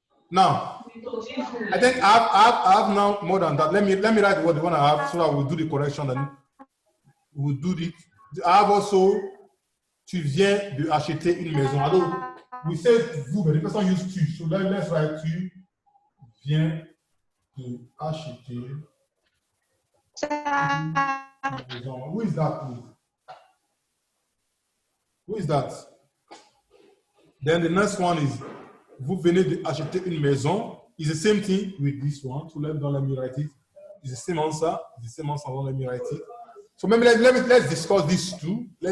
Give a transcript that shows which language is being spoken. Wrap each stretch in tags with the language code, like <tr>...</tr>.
<en>Now, I think I have now more than that. Let me write what the one I have so that we'll do the correction and we'll do it. I have also,</en> <fr>tu viens de acheter une maison.</fr> <en>Alors, we say vous, but the person use tu. So let's write</en> <fr>tu viens de acheter une maison.</fr> <en>Who is that, please? Who is that? Then the next one is</en> <fr>vous venez d'acheter une maison.</fr> <en>It's the same thing with this one. So let me write it. It's the same answer. Don't let me write it. So maybe let's discuss these two.</en>